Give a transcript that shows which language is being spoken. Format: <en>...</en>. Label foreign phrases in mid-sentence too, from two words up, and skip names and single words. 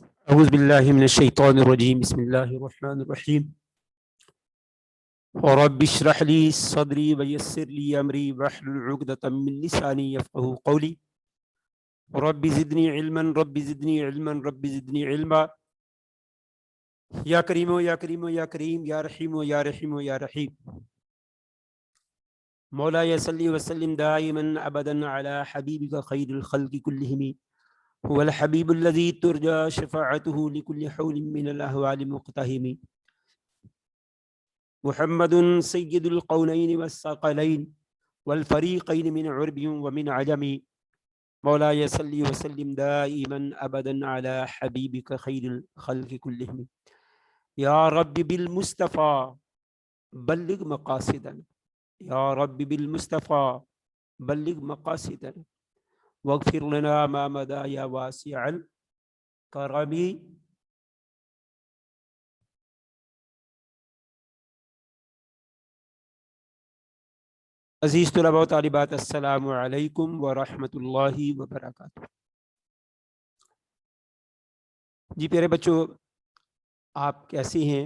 <ar>اعوذ باللہ من الشیطان الرجیم بسم اللہ الرحمن الرحیم رب اشرح لی صدری ویسر لی امری واحلل عقدۃ من لسانی یفقہوا قولی رب زدنی علما رب زدنی علما رب زدنی علما یا کریم یا کریم یا کریم یا رحیم یا رحیم یا رحیم مولاي صلی وسلم دائما ابدا علی حبیبک خیر الخلق کلہم هو الحبیب الذی ترجى شفاعته لكل حول من الاحوال مقتحم محمد سید القونین والثقلین والفریقین من عرب ومن عجم مولاي صلی وسلم دائما ابدا علی حبیبک خیر الخلق کلہم یا رب بالمصطفى بلغ مقاصدنا یا رب بالمصطفى بلغ مقاصدنا واغفر لنا ما مدى یا واسع الکرم.</ar> <ur>عزیز طلباء و طالبات،</ur> <ar>السلام علیکم ورحمۃ اللہ وبرکاتہ.</ar> <ur>جی پیارے بچوں، آپ کیسے ہیں؟</ur>